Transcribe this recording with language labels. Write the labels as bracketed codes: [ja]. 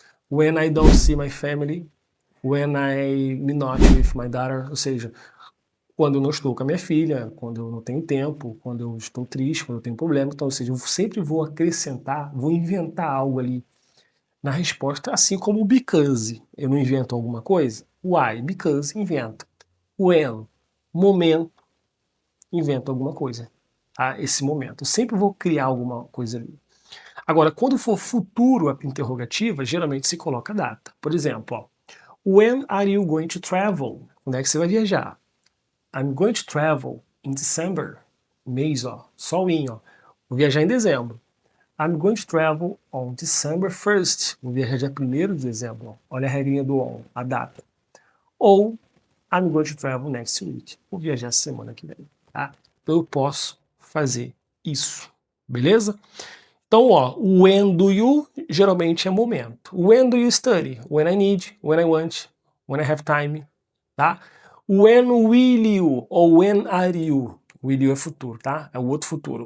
[en] When I don't see my family. When I'm not with my daughter. [pt] Ou seja, quando eu não estou com a minha filha, quando eu não tenho tempo, quando eu estou triste, quando eu tenho problema. Então, ou seja, eu sempre vou acrescentar, vou inventar algo ali na resposta, assim como o because. Eu não invento alguma coisa? Why? Because, inventa. When? Momento, invento alguma coisa. Tá? Esse momento. Eu sempre vou criar alguma coisa ali. Agora, quando for futuro a interrogativa, geralmente se coloca data. Por exemplo, ó, [en] when are you going to travel? [pt] Quando é que você vai viajar? [en] I'm going to travel in December. [pt] Mês, ó. Só o in, ó. Vou viajar em dezembro. [en] I'm going to travel on December 1st. [pt] Vou viajar dia 1º de dezembro. Ó. Olha a regrinha do on, a data. [en] Ou I'm going to travel next week. [pt] Vou viajar semana que vem. Tá? Então eu posso fazer isso. Beleza? Então, ó, [en] when do you [pt] geralmente é momento. [en] When do you study? When I need, when I want, when I have time. Tá? When will you [pt] ou [en] when are you? Will you [pt] é futuro, tá? É o outro futuro.